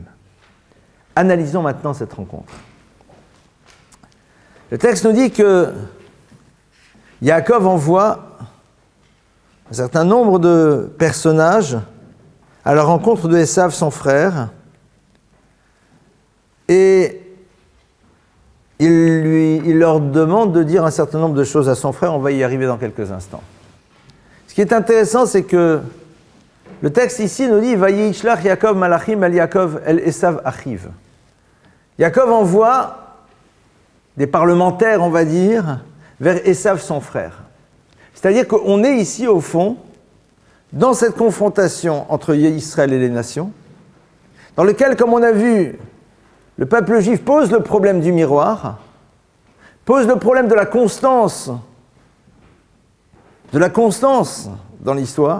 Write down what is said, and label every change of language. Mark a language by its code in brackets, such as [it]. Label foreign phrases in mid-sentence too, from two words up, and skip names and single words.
[fr] Analysons maintenant cette rencontre. Le texte nous dit que Yaakov envoie un certain nombre de personnages à la rencontre de Esav, son frère, et il leur demande de dire un certain nombre de choses à son frère, on va y arriver dans quelques instants. Ce qui est intéressant, c'est que le texte ici nous dit « [he] וישלח יעקב מלאכים אל יעקב אל עשו אחיו ». [fr] Yaakov envoie des parlementaires, on va dire, vers Esav, son frère. C'est-à-dire qu'on est ici, au fond, dans cette confrontation entre Israël et les nations, dans lequel, comme on a vu, le peuple juif pose le problème du miroir, pose le problème de la constance dans l'histoire.